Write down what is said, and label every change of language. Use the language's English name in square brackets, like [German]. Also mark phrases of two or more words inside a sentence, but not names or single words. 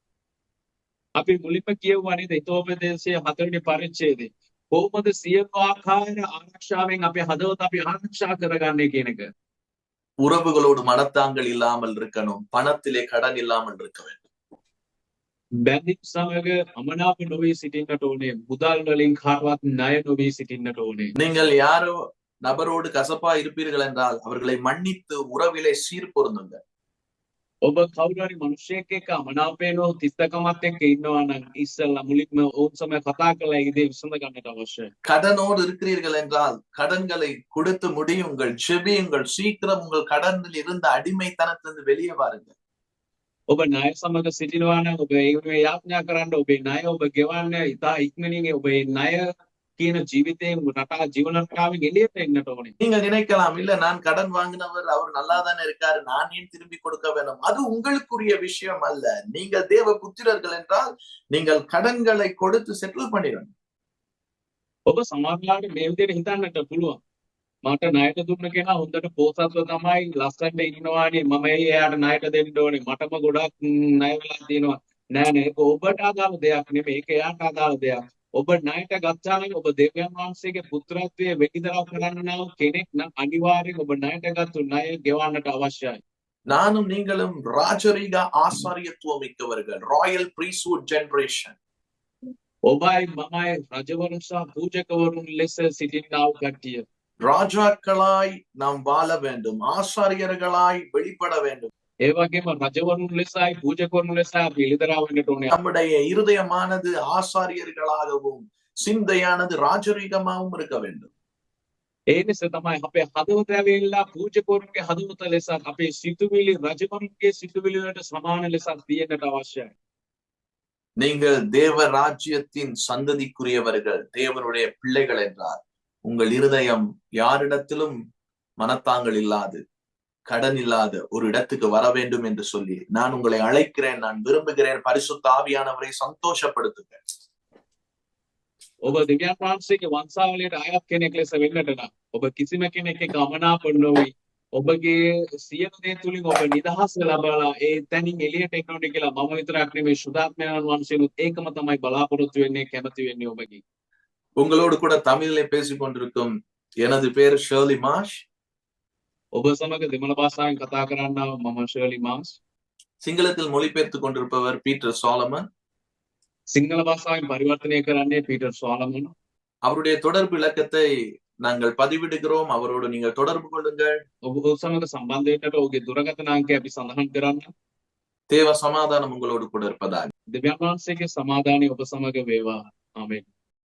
[Sinhala] අපි මුලින්ම කියවුවා නේද හිතෝපදේශයේ 4 වෙනි පරිච්ඡේදයේ කොහොමද සියලු ආකාර ආරක්ෂාවෙන් අපේ හදවත අපි ආරක්ෂා කරගන්නේ කියන එක. [Tamil] உறவுகளோடு மனத்தாங்கள் இல்லாமல் இருக்கணும், பணத்திலே கடன் இல்லாமல் இருக்க வேண்டும். [Sinhala] බැඳීම් සමග අමනාප නොවී සිටින්නට ඕනේ. මුදල් වලින් කාටවත් ණය නොවී සිටින්නට ඕනේ. [Tamil] நீங்கள் யாரோ நபரோடு கசப்பா இருப்பீர்கள் என்றால் அவர்களை மன்னித்து உறவிலே சீர் பொருந்துங்கள். [Sinhala] ඔබ කවුරු හරි මිනිහෙක් එක්ක අමනාපයෙන් හෝ තිත්තකමත් එක්ක ඉන්නවා නම් ඉස්සෙල්ලා මුලින්ම ඔවුන් සමග කතා කරලා ඒ දේ විසඳ ගන්නට අවශ්‍යයි. [Tamil] கடனோடு இருக்கிறீர்கள் என்றால் கடன்களை கொடுத்து முடியுங்கள், ஜெபியுங்கள், சீக்கிரம் உங்கள் கடனில் இருந்த அடிமைத்தனத்திலிருந்து வெளியே வாருங்கள். [Sinhala] ඔබ ණය සමග සිටිනවා නම් ඔබ ඒ යාඥා කරන්න ඔබේ ණය ඔබ ගෙවන්න ඉතා ඉක්මනින් ඔබේ ණය කියන ජීවිතයෙන් ජීවන රටාවෙන් එළියට එන්නට ඕනේ. [Tamil] நீங்கள் நினைக்கலாம், இல்ல நான் கடன் வாங்கினவர் அவர் நல்லா தானே இருக்காரு, நான் ஏன் திரும்பி கொடுக்க வேணும்? அது உங்களுக்குரிய விஷயம் அல்ல. நீங்கள் தேவ புத்திரர்கள் என்றால் நீங்கள் கடன்களை கொடுத்து செட்டில் பண்ணிடணும். [Sinhala] ඔබ සමහරවිට මේ විදිහට හිතන්නට පුළුවන්. මට ණයට දුන්න කෙනා හොඳට පොසත්ව තමයි ලස්සනට ඉන්නවානේ මම එයාට ණයට දෙන්න ඕනේ මටම ගොඩක් ණය වෙලා තියෙනවා. නෑ නෑ ඒක ඔබට අදාළ දෙයක් නෙමෙයි. ඒක එයාට අදාළ දෙයක්. ඔබ ණයට ගත්තා නම් ඔබ දෙවියන් වහන්සේගේ පුත්‍රත්වයේ වෙටිදරව් කරන්නා වූ කෙනෙක් නම් අනිවාර්යෙන් ඔබ ණයට ගත්තු ණය ගෙවන්නට අවශ්‍යයි. [Tamil] நானும் நீங்களும் ராஜரீக ஆசாரியத்துவம் மிக்கவர்கள், [English] royal priesthood generation. [Sinhala] ඔබයි මමයි රජවරුන් සහ පූජකවරුන් ලෙස සිටින්නා වූ කට්ටිය. [Tamil] ராஜாக்களாய் நாம் வாழ வேண்டும், ஆசாரியர்களாய் வெளிப்பட வேண்டும். [Sinhala] ඒ වගේම රජවරුන් ලෙසයි පූජකවරුන් ලෙසයි අපි එළිදරව් වෙන්නට ඕනේ. [Tamil] நம்முடைய இருதயமானது ஆசாரியர்களாகவும் சிந்தையானது ராஜரீகமாகவும் இருக்க வேண்டும். [Sinhala] ඒ නිසා තමයි අපේ හදවත ඇවිල්ලා පූජකවරුන්ගේ හදවත ලෙස අපේ සිතුවිලි රජවරුන්ගේ සිතුවිලි වලට සමාන ලෙසක් තියෙන්නට අවශ්‍යයි. [Tamil] நீங்கள் தேவ ராஜ்யத்தின் சந்ததிக்குரியவர்கள், தேவனுடைய பிள்ளைகள் என்றார். உங்கள் இருதயம் யாரிடத்திலும் மனத்தாங்கள் இல்லாது, கடன் இல்லாத ஒரு இடத்துக்கு வர வேண்டும் என்று சொல்லி நான் உங்களை அழைக்கிறேன், நான் விரும்புகிறேன். பரிசுத்த ஆவியானவரை சந்தோஷப்படுத்துங்க. [Sinhala] ඔබ දෙවියන් වහන්සේගේ වංශාවලියට අයත් කෙනෙක් ලෙස වෙන්නට නම් ඔබ කිසිම කෙනෙක් එක්ක අමනාප නොවි ඔබගේ සියලු දේ තුලින් ඔබ නිදහස ලබලා ඒ තැනින් එළියට එන්න ඕනේ කියලා මම විතරක් නෙමෙයි සුදාත්මයන් වහන්සේනුත් ඒකම තමයි බලාපොරොත්තු වෙන්නේ කැමති වෙන්නේ ඔබගේ. [Tamil] உங்களோடு கூட தமிழிலே பேசிக் கொண்டிருக்கும் எனது பேர் ஷர்லி மாஷ். [Sinhala] ඔබ සමග දෙමළ භාෂාවෙන් කතා කරන්නා මම ෂර්ලි මාස්. [Tamil] சிங்களத்தில் மொழிபெயர்த்துக் கொண்டிருப்பவர் பீட்டர் சாலமன். [Sinhala] සිංහල භාෂාවෙන් පරිවර්තනය කරන්නේ පීටර් සෝලමන්. [Tamil] அவருடைய தொடர்பு இலக்கத்தை நாங்கள் பதிவிடுகிறோம். அவரோடு நீங்கள் தொடர்பு கொள்ளுங்கள். [Sinhala] ඔබ සමග සම්බන්ධ වෙන්නට ඔහුගේ දුරකථන අංකය අපි සඳහන් කරන්න. [Tamil] தேவ சமாதானம் உங்களோடு கூட இருப்பதாக. [Sinhala] දෙවියන් වහන්සේගේ සමාදානය ඔබ සමග වේවා. ආමේන්.